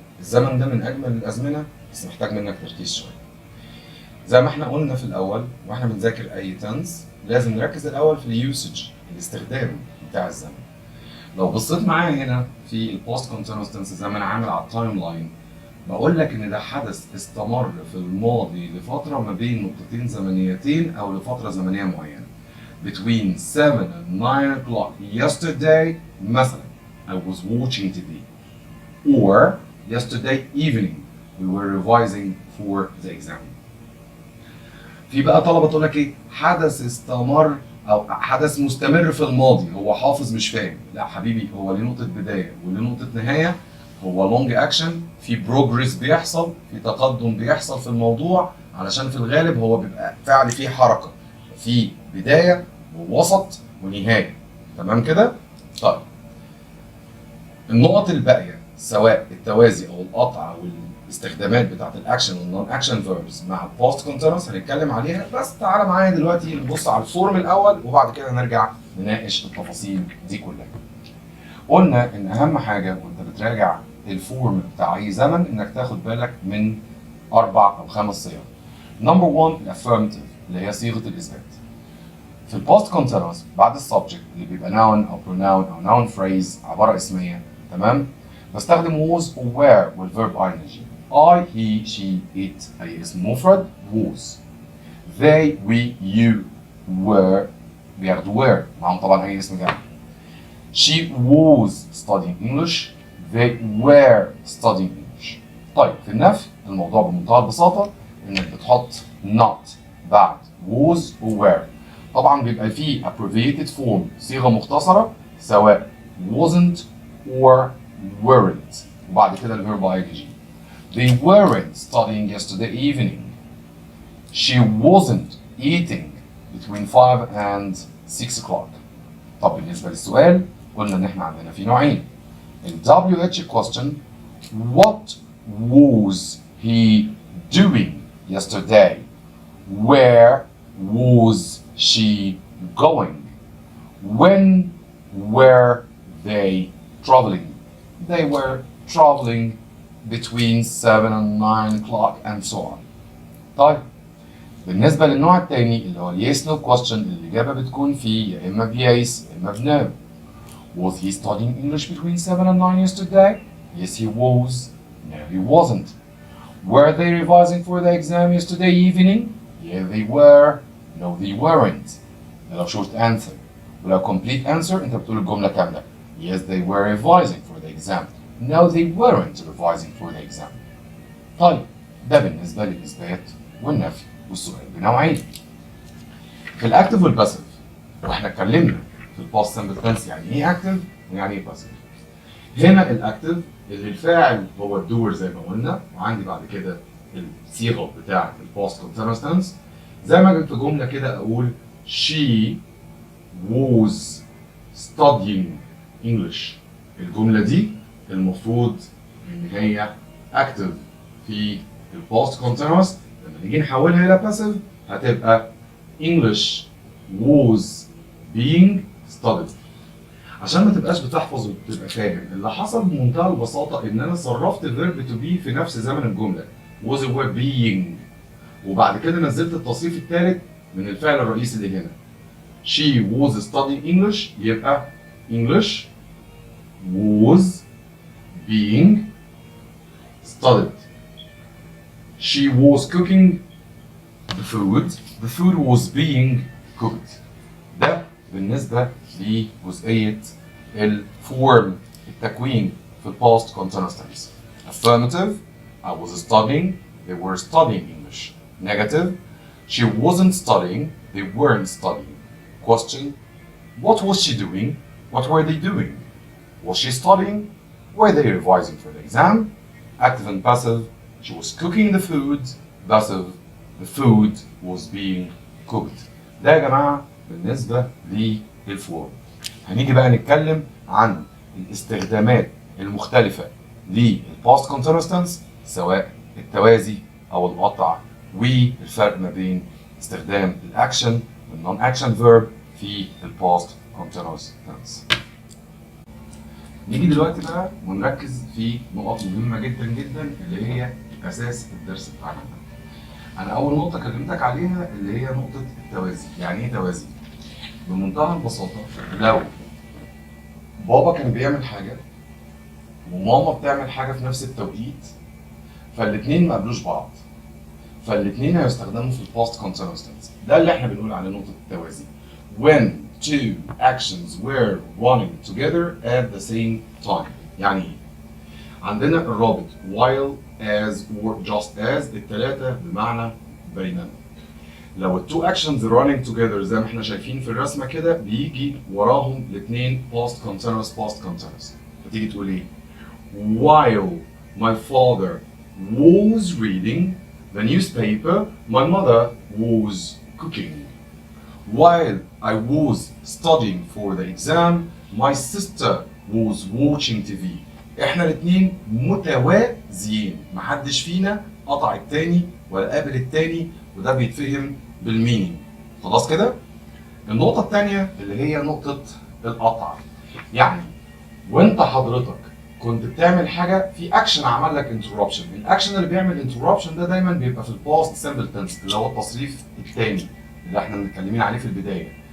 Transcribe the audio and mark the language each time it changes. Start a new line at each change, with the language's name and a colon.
Arabic: الزمن ده من اجمل الازمنه بس محتاج منك تركيز شويه. زي ما احنا قلنا في الاول واحنا بنذاكر اي تنس لازم نركز الاول في اليوسج، الاستخدام بتاع الزمن. لو بصيت معايا هنا في البوست كونتينوس تنس زي ما انا عامل على التايم لاين، بقول لك ان ده حدث استمر في الماضي لفتره ما بين نقطتين زمنيتين او لفتره زمنيه معينه.
English: Between 7 and 9 o'clock yesterday مثلا I was watching TV, or yesterday evening we were revising for the exam.
Arabic: في بقى طلبه تقول لك ايه؟ حدث استمر او حدث مستمر في الماضي، هو حافظ مش فاهم. لا حبيبي، هو ليه نقطه بدايه وليه نقطه نهايه، هو لونج اكشن، في بروجريس بيحصل، في تقدم بيحصل في الموضوع، علشان في الغالب هو بيبقى فعل فيه حركه، في بدايه ووسط ونهايه. تمام كده؟ طيب النقط الباقيه سواء التوازي او القطع او الاستخدامات بتاعت الاكشن والنون اكشن فيربس مع البوست كونتينوس هنتكلم عليها، بس تعالى معايا دلوقتي نبص على الفورم الاول وبعد كده نرجع نناقش التفاصيل دي كلها. قلنا ان اهم حاجه وانت بتراجع الفورم بتاع اي زمن انك تاخد بالك من 4 أو 5 صيغ. نمبر 1 الافيرماتيف اللي هي صيغه الاثبات. في البوست كونتينوس بعد السبجكت اللي بيبقى noun او pronoun او noun phrase عباره اسميه، تمام؟ بستخدم was و were والverb ing.
English: I, he, she, it
Arabic: اي اسم مفرد
English: was.
Arabic: They, we, you, were بياخدوا were معاهم طبعا اي اسم جمع.
English: She was studying English. They were studying English.
Arabic: طيب في النفي الموضوع بمنتهى البساطة انك بتحط not بعد was و were. طبعا بيبقى فيه abbreviated form صيغة مختصرة سواء wasn't or weren't وبعد كده الverb ing.
English: They weren't studying yesterday evening. She wasn't eating between 5 and 6 o'clock.
Arabic: طب بالنسبة للسؤال قلنا ان احنا عندنا في نوعين.
English: ال WH question what was he doing yesterday? Where was she going? When were they traveling? They were traveling between 7 and 9 o'clock and so on.
Arabic: طيب بالنسبة للنوع الثاني اللي هو ال yes no question الإجابة بتكون فيه يا إما ب yes يا إما ب no.
English: Was he studying English between 7 and 9 yesterday? Yes he was. No he wasn't. Were they revising for the exam yesterday evening? Yeah they were. No they weren't.
Arabic: ده لو short answer. ولو complete answer أنت بتقول الجملة كاملة.
English: Yes they were revising for the exam. No they weren't revising for the exam.
Arabic: طيب ده بالنسبة للإثبات والنفي والسؤال بنوعين. في الاكتف والباسيف واحنا اتكلمنا في الباست سمبل تنس يعني ايه اكتف ويعني ايه باسيف. هنا الاكتف اللي الفاعل هو الدور زي ما قلنا، وعندي بعد كده الصيغه بتاعه الباست كونتينوس تنس. زي ما قلت في جمله كده اقول
English: she was studying English.
Arabic: الجمله دي المفروض ان هي اكتف في الباست كونتينوس. لما نيجي نحولها الى باسيف هتبقى
English: English was being studied.
Arabic: عشان ما تبقاش بتحفظ وتبقى فاهم اللي حصل بمنتهى البساطه ان انا صرفت verb to be في نفس زمن الجمله was were being، وبعد كده نزلت التصريف الثالث من الفعل الرئيسي اللي هنا.
English: She was studying English يبقى English was being studied. She was cooking the food. The food was being cooked.
Arabic: ده بالنسبة لجزئية الفورم التكوين في الباست continuous tense.
English: Affirmative I was studying. They were studying English. Negative she wasn't studying. They weren't studying. Question what was she doing? What were they doing? Was she studying? Were they revising for the exam? Active and passive she was cooking the food. Passive the food was being cooked.
Arabic: ده يا جماعة بالنسبة للفورم. هنيجي بقى نتكلم عن الاستخدامات المختلفة للباست continuous tense سواء التوازي أو القطع والفرق ما بين استخدام الأكشن والنون أكشن فيرب في الباست continuous tense. نيجي دلوقتي بقى ونركز في نقط مهمه جدا جدا اللي هي اساس الدرس بتاعنا. انا اول نقطه كلمتك عليها اللي هي نقطه التوازي. يعني ايه توازي؟ بمنتهى البساطه، لو بابا كان بيعمل حاجه وماما بتعمل حاجه في نفس التوقيت، فالاثنين ما قابلوش بعض، فالاثنين هيستخدموا في الباست continuous tense. ده اللي احنا بنقول عليه نقطه التوازي.
English: When two actions were running together at the same time.
Arabic: يعني ايه؟ عندنا الرابط while as or just as، الثلاثه بمعنى بينما. لو التو اكشنز
English: running together
Arabic: زي ما احنا شايفين في الرسمه كده، بيجي وراهم الاثنين past continuous. فتيجي تقول ايه؟
English: While my father was reading the newspaper, my mother was cooking. While I was studying for the exam, my sister was watching TV.
Arabic: احنا الاثنين متوازيين، محدش فينا قطع التاني ولا قابل التاني، وده بيتفهم بالمينينج. خلاص كده؟ النقطة الثانية اللي هي نقطة القطع. يعني وانت حضرتك كنت بتعمل حاجة في اكشن عمل لك انتربشن، الاكشن اللي بيعمل انتربشن ده دايما بيبقى في الباست سمبل تنس اللي هو التصريف الثاني اللي احنا متكلمين عليه في البداية.